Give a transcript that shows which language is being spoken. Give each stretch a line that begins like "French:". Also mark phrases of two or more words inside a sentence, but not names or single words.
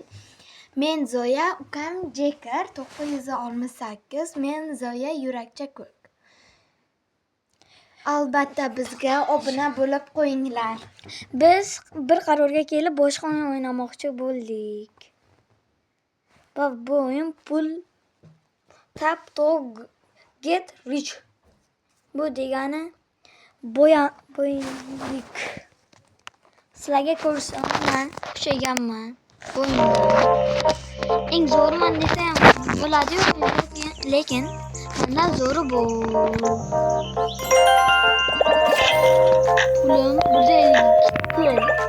Uzbek: Men Zoya, ukam Jacker 968. Men Zoya yurakcha ko'k. Albatta bizga obuna bo'lib qo'yinglar. Biz bir qarorga kelib boshqa o'yin o'ynamoqchi bo'ldik. Va bu o'yin pul tap to get rich. Bu degani boylik. Sizlarga ko'rsataman, kuchayganman. Eng zo'riman desam bo'ladi-yu, lekin mendan zo'ri bu. Pulim 152 pul.